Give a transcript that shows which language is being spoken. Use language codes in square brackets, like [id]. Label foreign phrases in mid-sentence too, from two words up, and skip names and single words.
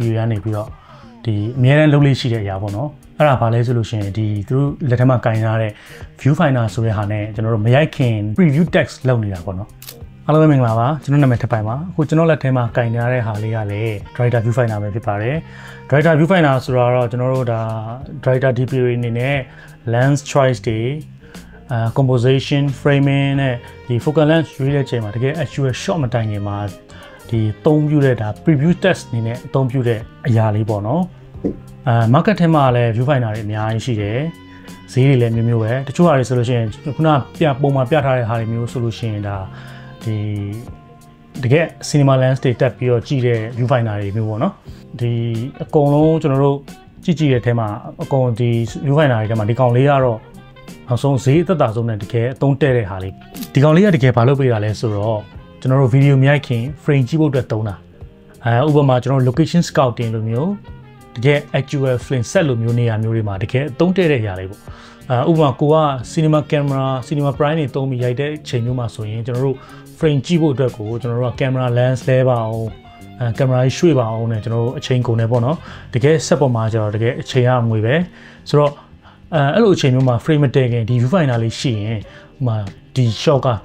[my] ရနေပြီးတော့ဒီအများအားလုံးလေးရှိတဲ့အရာပေါ့နော်အဲ့ဒါဘာလဲဆိုလို့ရှိရင်ဒီသူတို့လက်ထက်မှာကင်ထားတဲ့ [en] view finder [my] ဆိုတဲ့ဟာနဲ့ကျွန်တော်တို့မရိုက်ခင် [en] preview text [my] လုပ်နေတာပေါ့နော်အားလုံးပဲမင်္ဂလာပါကျွန်တော်နာမည်ထပ်ပိုင်ပါအခုကျွန်တော်လက်ထဲမှာကင်ထားတဲ့ဟာလေးကလည်း [en] director view finder [my] ပဲဖြစ်ပါတယ် [en] director view finder [my] ဆိုတော့ကျွန်တော်တို့ဒါ [en] director DP [my] အနေနဲ့ [en] lens choice [my] တွေ [en] composition framing [my] နဲ့ဒီ [en] focal length [my] ရွေးတဲ့အချိန်မှာတကယ် actual shot မတိုင်ခင်မှာဒီအသုံးပြုတဲ့ဒါ [en] preview test [my] အနေနဲ့အသုံးပြုတဲ့အရာလေးပေါ့နော်market ထဲမှာလည်း [en] view finder [my] တွေအများကြီးရှိတယ်ဈေးတွေလည်းမျိုးမျိုးပဲတချို့ဟာတွေဆိုလို့ရှိရင်ခုနပုံမှာပြထားတဲ့ဟာတွေမျိုးဆိုလို့ရှိရင်ဒါဒီတကယ် [en] cinema lens [my] တွေတက်ပြီးတော့ကြည့်တဲ့ [en] view finder [my] တွေမျိုးပေါ့နော်ဒီအကုန်လုံးကျွန်တော်တို့ကြည့်တဲ့အထဲမှာအကုန်ဒီ [en] view finder [my] တွေထဲမှာဒီကောင်လေးကတော့နောက်ဆုံးဈေးအသက်သာဆုံးနဲ့တကယ် အသုံးတဲ့တဲ့ဟာလေးဒီကောင်လေးကတကယ်ဘာလုပ်ပေးတာလဲဆိုတော့ကျွန်တော်တို့ video မြိုက်ခင် frame ကြည့်ဖို့အတွက်သုံးတာဥပမာကျွန်တော် [en] location scouting [my] လိုမျိုးတကယ် [en] actual frame set [my] လိုမျိုးနေရာမျိုးတွေမှာတကယ်အသုံးတဲ့တဲ့နေရာလေးပေါ့ဥပမာကိုက [en] cinema camera cinema prime [my] တွေသုံးပြီးရိုက်တဲ့ချိန်မျိုးမှာဆိုရင်ကျွန်တော်တို့ frame ကြည့် ဖို့အတွက်ကိုကျွန်တော်တို့က [en] camera lens [my] လဲပါအောင်camera ကြီးရွှေ့ပါအောင်နဲ့ကျွန်တော်တို့အချိန်ကုန်နေပေါ့နော်တကယ် set ပေါ်မှာကျတော့တကယ်အချိန်ရငွေပဲဆိုတော့အဲ့လိုအချိန်မျိုးမှာ frame မတည့်ခင်ဒီ [en] view finder [my] လေးရှိရင်ဥပမာဒီ shot က